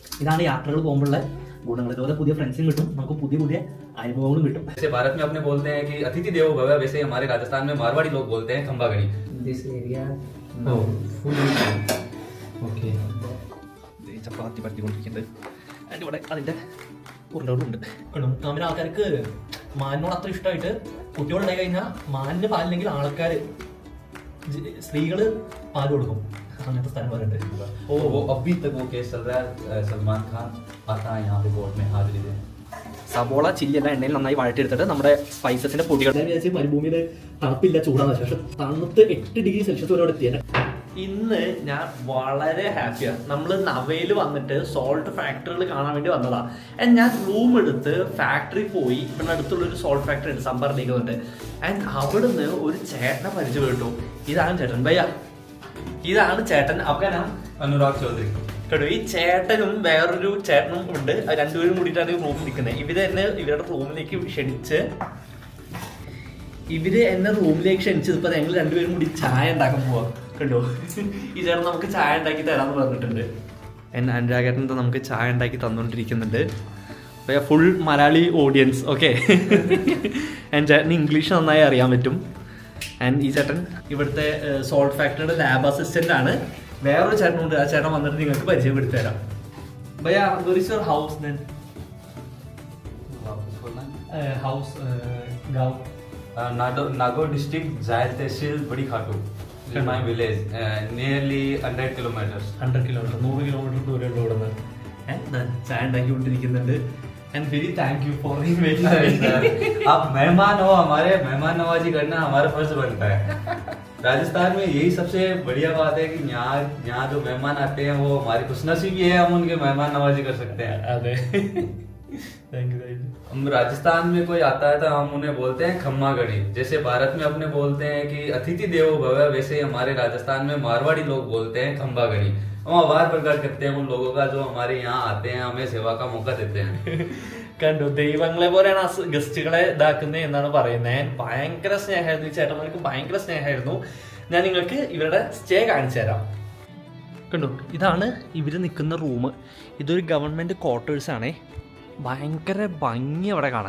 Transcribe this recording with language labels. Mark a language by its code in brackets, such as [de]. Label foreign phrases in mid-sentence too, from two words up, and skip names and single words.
[ml] ഇതാണ് യാത്രകൾ പോകുമ്പോഴുള്ള ഗുണങ്ങൾ. ഇതുപോലെ പുതിയ ഫ്രണ്ട്സും കിട്ടും, നമുക്ക് പുതിയ പുതിയ അനുഭവങ്ങളും കിട്ടും. [hi] जैसे भारत में अपने बोलते हैं कि [sa] अतिथि देवो भव, [hi] वैसे हमारे राजस्थान में मारवाड़ी लोग बोलते हैं खंबागड़ी. [en] This area full ഓക്കെ. [ml] ചപ്പാത്തി പരത്തിക്കൊണ്ടിരിക്കുന്നുണ്ട്. അതിൻ്റെ ഇവിടെ അതിൻ്റെ ഉരുളകളുണ്ട്. മുക്കാമിന് ആൾക്കാർക്ക് മാനിനോട് അത്ര ഇഷ്ടമായിട്ട് കുട്ടികളുണ്ടായി കഴിഞ്ഞാൽ മാനിന് പാലില്ലെങ്കിൽ ആൾക്കാർ സ്ത്രീകള് പാല് കൊടുക്കും. അങ്ങനത്തെ സ്ഥലം പറയുന്നുണ്ട്. [hi] वो अभी तक वो केस चल रहा है. सलमान खान आता है यहाँ पे कोर्ट में हाजिरी देने. [ml] സബോള ചില്ലിയെല്ലാം എണ്ണയിൽ നന്നായി വഴറ്റിയെടുത്തിട്ട് നമ്മുടെ സ്പൈസസിന്റെ പൊടികൾ വിചാരിച്ച് മരുഭൂമിയിൽ തണുപ്പില്ല, ചൂടാണ്. ശേഷം തണുത്ത് 8 [en] degree Celsius [ml] വരെ എത്തിയത്. ഇന്ന് ഞാൻ വളരെ ഹാപ്പിയാണ്. നമ്മൾ നവയിൽ വന്നിട്ട് [en] salt factories [ml] കാണാൻ വേണ്ടി വന്നതാണ്. ആൻഡ് ഞാൻ റൂം എടുത്ത് ഫാക്ടറി പോയി. ഇവിടെ അടുത്തുള്ളൊരു [en] salt factory [ml] ഉണ്ട്, സമ്പർണിക്കുന്നുണ്ട്. ആൻഡ് അവിടുന്ന് ഒരു ചേട്ടനെ പരിചയപ്പെട്ടു. ഇതാണ് ചേട്ടൻ ഭയ്യ, ഇതാണ് ചേട്ടൻ. അവനാ अनुराग चौधरी. കേട്ടോ, ഈ ചേട്ടനും വേറൊരു ചേട്ടനും ഉണ്ട്. രണ്ടുപേരും കൂടിയിട്ടാണ് റൂമിൽ നിൽക്കുന്നത്. ഇവര് എന്നെ ഇവരുടെ റൂമിലേക്ക് ക്ഷണിച്ച് ഇപ്പൊ ഞങ്ങൾ രണ്ടുപേരും കൂടി ചായ ഉണ്ടാക്കാൻ പോവാ. കണ്ടോ, ഈ ചേട്ടൻ നമുക്ക് ചായ ഉണ്ടാക്കി തരാമെന്ന് പറഞ്ഞിട്ടുണ്ട്. എന്നെ അനുരാഗേട്ടൻ നമുക്ക് ചായ ഉണ്ടാക്കി തന്നുകൊണ്ടിരിക്കുന്നുണ്ട്. ഫുൾ മലയാളി ഓഡിയൻസ്. ഓക്കെ. ആൻഡ് ചേട്ടന് ഇംഗ്ലീഷ് നന്നായി അറിയാൻ പറ്റും. ആൻഡ് ഈ ചേട്ടൻ ഇവിടുത്തെ സോൾട്ട് ഫാക്ടറിയുടെ [en] lab assistant [ml] ആണ്. വേറൊരു ചേട്ടനുണ്ട്, ആ ചേട്ടൻ വന്നിട്ട് നിങ്ങൾക്ക് പരിചയപ്പെടുത്തി തരാം. ഭയ്യ, [en] where is your house then? House गाँव [hi] नागौर डिस्ट्रिक्ट जायल तहसील बड़ी खाटू. [en] My village nearly 100 kilometers. [ml] 100 kilometer 100 കിലോമീറ്റർ ദൂരമുള്ള ഇവിടെ നിന്ന് ചായ ഉണ്ടാക്കിക്കൊണ്ടിരിക്കുന്നുണ്ട്. [en] And very thank you for inviting. [hi] आप मेहमान हो, हमारे मेहमान नवाजी करना हमारा फर्ज बनता है. राजस्थान में यही सबसे बढ़िया बात है कि यहाँ जो मेहमान आते हैं वो हमारी खुशनसीबी है, हम उनके मेहमान नवाजी कर सकते हैं. [en] अरे thank you. [hi] हम राजस्थान में कोई आता है तो हम उन्हें बोलते हैं खम्मागड़ी. जैसे भारत में अपने बोलते हैं कि [sa] अतिथि देवो भव, [hi] वैसे हमारे राजस्थान में मारवाड़ी लोग बोलते हैं खम्बागड़ी. हम आभार प्रकट करते हैं उन लोगों का जो हमारे यहाँ आते हैं, हमें सेवा का मौका देते हैं. [ml] കണ്ടു, ദൈവങ്ങളെ പോലെയാണ് ഗസ്റ്റുകളെ ഇതാക്കുന്നത് എന്നാണ് പറയുന്നത്. ഭയങ്കര സ്നേഹമായിരുന്നു ഈ ചേട്ടന്മാർക്ക്, ഭയങ്കര സ്നേഹമായിരുന്നു. ഞാൻ നിങ്ങൾക്ക് ഇവരുടെ സ്റ്റേ കാണിച്ചു തരാം. കണ്ടു, ഇതാണ് ഇവർ നിൽക്കുന്ന റൂം. ഇതൊരു [en] government quarters [ml] ആണേ. ഭയങ്കര ഭംഗി അവിടെ കാണാൻ.